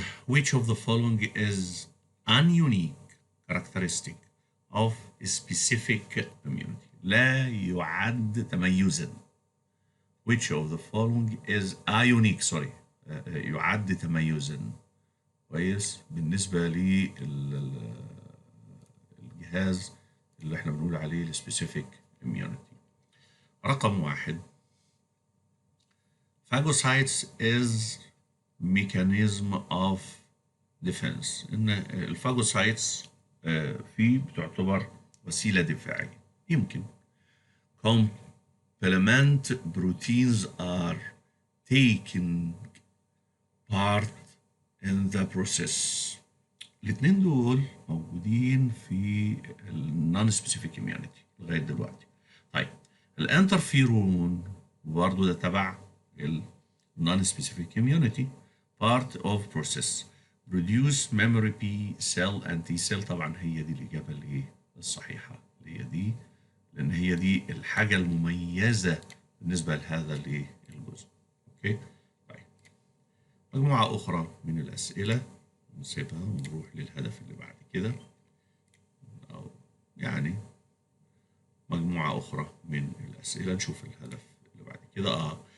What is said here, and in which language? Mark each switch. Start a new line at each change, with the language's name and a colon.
English: Which of the following is ununique characteristic of a specific immunity؟
Arabic: لا يعد تميزا.
English: Which of the following is unique sorry
Arabic: يعد تميزا كويس بالنسبة للجهاز اللي احنا بنقول عليه السبيسيفيك immunity. رقم 1
English: phagocytes is mechanism of defense.
Arabic: ان الفاجوسايتس فيه بتعتبر وسيلة دفاعية. يمكن
English: complement proteins are taken part in the process.
Arabic: الاثنين دول موجودين في النون سبيسيفيك immunity لغاية دلوقتي. طيب الانترفيرون برضه ده تبع النون سبيسيفيك
English: immunity part of process produce memory B cell and T cell.
Arabic: طبعا هي دي الإجابة اللي الصحيحة اللي هي دي، لأن هي دي الحاجة المميزة بالنسبة لهذا الجزء. أوكي. طيب مجموعة أخرى من الأسئلة نسيبها ونروح للهدف اللي بعد كده، أو يعني مجموعة أخرى من الأسئلة نشوف الهدف اللي بعد كده.